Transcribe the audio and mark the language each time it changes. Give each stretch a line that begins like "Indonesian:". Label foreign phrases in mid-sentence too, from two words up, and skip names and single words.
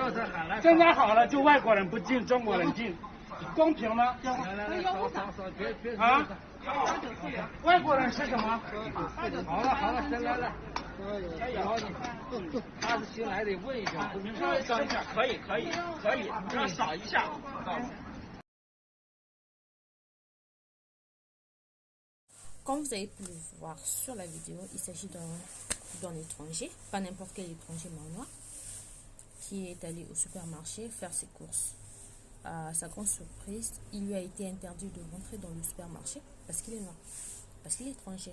Chinese: 现在好了，就外国人不进，中国人进，公平吗？啊？外国人是什么？好了好了，先来了。他是新来的，问一下。你稍微等一下，可以，你要扫一下。
French: Comme vous avez pu le voir sur la vidéo, il s'agit d'un étranger, pas n'importe quel étranger mais noir, qui est allé au supermarché faire ses courses. À sa grande surprise, il lui a été interdit de rentrer dans le supermarché parce qu'il est noir, parce qu'il est étranger.